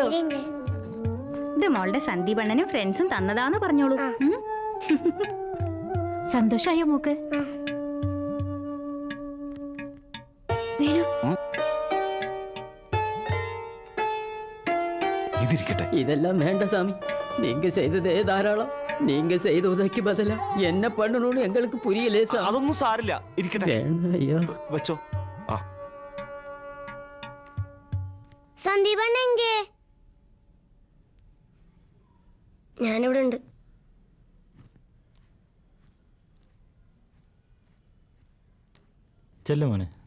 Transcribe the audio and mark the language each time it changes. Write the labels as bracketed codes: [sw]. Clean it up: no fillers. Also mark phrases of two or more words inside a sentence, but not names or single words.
[ml] ഇത് മോളുടെ സന്ദീപണ്ണനും ഫ്രണ്ട്സും തന്നതാന്ന് പറഞ്ഞോളൂ. സന്തോഷായോ മോക്ക്? ഇതിരിക്കട്ടെ. [ta] இதெல்லாம் வேண்டாம் சாமி, நீங்க செய்ததே தாராளம். நீங்க செய்த உதவிக்கு பதிலா என்ன பண்ணணும்னு எங்களுக்கு புரியலே சார். [ml] അതൊന്നും സാരില്ല, ഇരിക്കട്ടെ. [ta] வேண்டாம் ஐயா. [ml] വെച്ചോ. ആ സന്ദീപണ്ണെങ്കേ? ഞാനിവിടെ ഉണ്ട്. ചെല്ലുമോനെ.